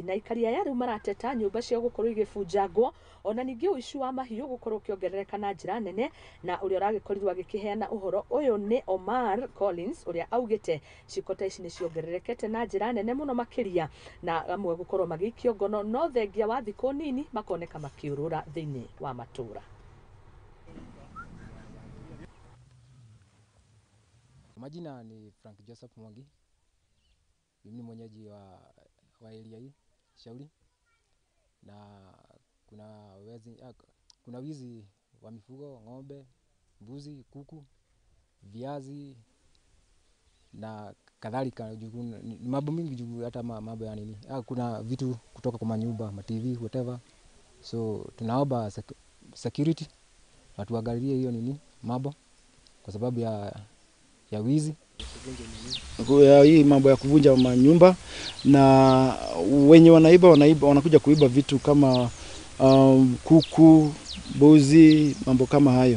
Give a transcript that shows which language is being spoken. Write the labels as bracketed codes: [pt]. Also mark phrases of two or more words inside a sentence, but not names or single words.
[ki] Na aikaria aya rĩu marateta nyũmba cia gũkorwo igĩbunjangwo ona ningĩ ũici wa mahiũ gũkorwo ukiongerereka na njĩra nene, na ũrĩa ũragĩkorirwo agĩkĩheana ũhoro ũyũ nĩ Omar Collins ũrĩa augĩte ciĩko ta ici nĩ ciongererekete na njĩra nene mũno makĩria na amwe gũkorwo magĩikio ngono no thengia wa thikũ nini makoneka makiũrũra thĩinĩ wa matũra. [sw] Majina ni Frank Joseph Mwangi. Mimi ni mwenyeji wa area hii Shauri, na kuna wizi wa mifugo, ng'ombe, mbuzi, kuku, viazi na kadhalika. Ni mambo mingi juu hata mambo ya nini. Kuna vitu kutoka kwa manyumba, ma TV, whatever. So tunaomba security watuangalie hiyo nini mambo kwa sababu ya wizi. Hii mambo ya kuvunja manyumba na wenye wanaiba wanakuja kuiba vitu kama kuku, mbuzi, mambo kama hayo.